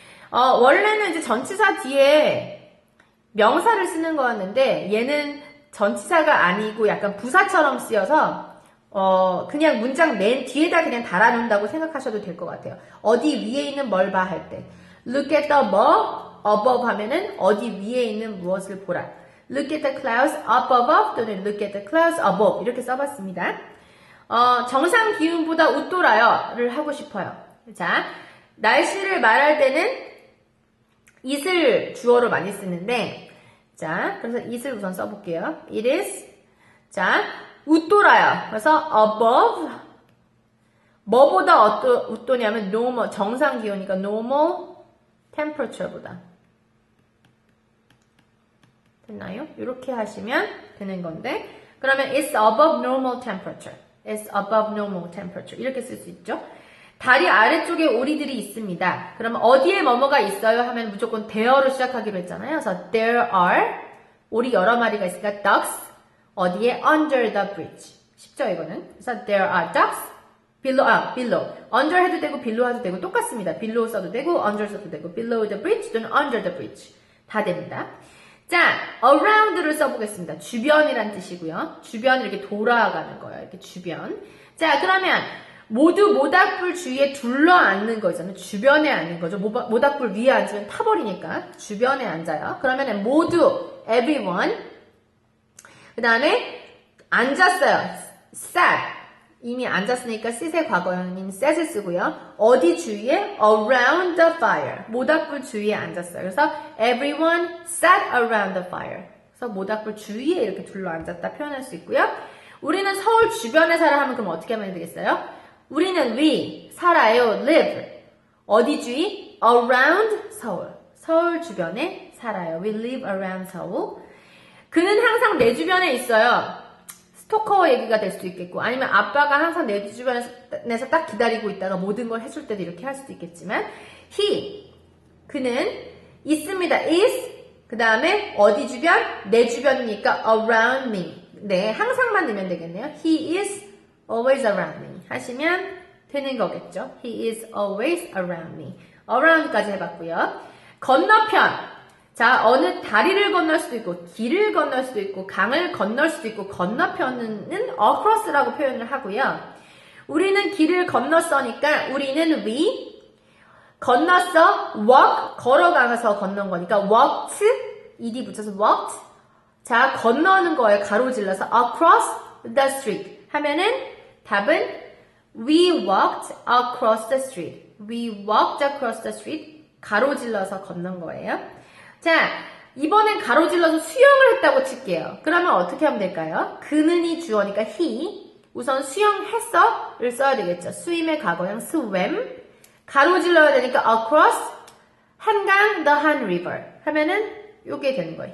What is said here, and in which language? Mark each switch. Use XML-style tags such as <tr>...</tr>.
<ko>원래는 이제 전치사 뒤에 명사를 쓰는 거였는데 얘는 전치사가 아니고 약간 부사처럼 쓰여서 그냥 문장 맨 뒤에다 그냥 달아놓는다고 생각하셔도 될 것 같아요. 어디 위에 있는 뭘 봐 할 때</ko> <en>look at the above</en> <ko>하면은 어디 위에 있는 무엇을 보라.</ko> <en>look at the clouds up above 또는 look at the clouds above</en> <ko>이렇게 써봤습니다. 정상 기온보다 웃돌아요를 하고 싶어요. 자, 날씨를 말할 때는 it을 주어로 많이 쓰는데 자, 그래서 it을 우선 써볼게요. it is 자, 웃돌아요. 그래서 above 뭐보다 웃도냐면 normal 정상 기온이니까 normal temperature보다 됐나요? 이렇게 하시면 되는 건데 그러면</ko> <en>it's above normal temperature. It's above normal temperature.</en> <ko>이렇게 쓸 수 있죠. 다리 아래쪽에 오리들이 있습니다. 그러면 어디에 뭐뭐가 있어요? 하면 무조건 there로 시작하기로 했잖아요. 그래서 there are 오리 여러 마리가 있으니까 ducks 어디에?</ko> <en>under the bridge.</en> <ko>쉽죠 이거는?</ko> <en>그래서 there are ducks below.</en> <ko>under 해도 되고 below 해도 되고 똑같습니다.</ko> <en>below 써도 되고 under 써도 되고 below the bridge 또는 under the bridge 다 됩니다.</en> <ko>자, around를 써보겠습니다. 주변이란 뜻이고요. 주변 이렇게 돌아가는 거예요. 이렇게 주변. 자, 그러면 모두 모닥불 주위에 둘러앉는 거잖아요. 주변에 앉는 거죠. 모닥불 위에 앉으면 타버리니까 주변에 앉아요. 그러면 모두 everyone 그 다음에 앉았어요. sat 이미 앉았으니까 sit의 과거형인 sat을 쓰고요. 어디 주위에?</ko> <en>around the fire</en> <ko>모닥불 주위에 앉았어요.</ko> <en>그래서 everyone sat around the fire</en> <ko>그래서 모닥불 주위에 이렇게 둘러앉았다 표현할 수 있고요. 우리는 서울 주변에 살아 하면 그럼 어떻게 하면 되겠어요? 우리는 we 살아요. live 어디 주위? around 서울. 서울 주변에 살아요.</ko> <en>We live around</en> <ko>서울. 그는 항상 내 주변에 있어요. 스토커 얘기가 될 수도 있겠고 아니면 아빠가 항상 내 주변에서 딱 기다리고 있다가 모든 걸 해줄 때도 이렇게 할 수도 있겠지만 he 그는 있습니다. is 그 다음에 어디 주변? 내 주변이니까 around me. 네, 항상만 넣으면 되겠네요.</ko> <en>He is always around me</en> <ko>하시면 되는 거겠죠.</ko> <en>He is always around me.</en> <ko>around까지 해봤고요. 건너편. 자, 어느 다리를 건널 수도 있고 길을 건널 수도 있고 강을 건널 수도 있고 건너편은 across라고 표현을 하고요. 우리는 길을 건넜으니까 우리는 we 건넜어 walk 걸어가서 건넌 거니까 walked ed 붙여서 walked 자 건너는 거에 가로질러서 across the street 하면은 답은</ko> <en>we walked across the street. We walked across the street</en> <ko>가로질러서 건넌 거예요. 자, 이번엔 가로질러서 수영을 했다고 칠게요. 그러면 어떻게 하면 될까요? 그는이 주어니까 he. 우선 수영했어를 써야 되겠죠. 스윙의 과거형 swam. 가로질러야 되니까 across 한강 the Han River 하면은 요게 되는 거예요.</ko>